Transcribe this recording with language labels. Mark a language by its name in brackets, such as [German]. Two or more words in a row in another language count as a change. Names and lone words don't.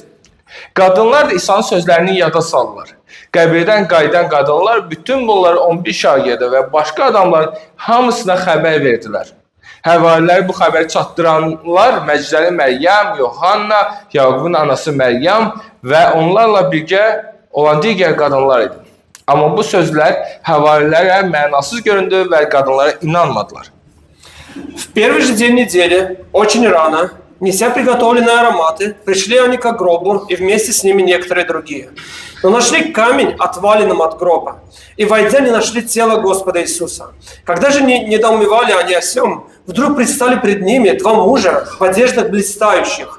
[Azerbaijani] Qadınlar da İsa'nın sözlərini yada saldılar. Qəbirdən qayıdan qadınlar bütün bunları 11 şagirdə və başqa adamların hamısına xəbər verdilər. Həvarilər bu xəbəri çatdıranlar Məcdəli Məryəm, Yohanna, Yaqubun anası Məryəm və onlarla birgə olan digər qadınlar idi. Amma bu sözlər həvarilərə mənasız göründü və qadınlara inanmadılar. [Russian] В первый же день недели, очень рано, неся приготовленные ароматы, пришли они к гробу и вместе с ними некоторые другие. Но нашли камень отваленным от гроба, и, войдя, не нашли тело Господа Иисуса. Когда же недоумевали они о сем, вдруг предстали пред ними два мужа в одеждах блистающих.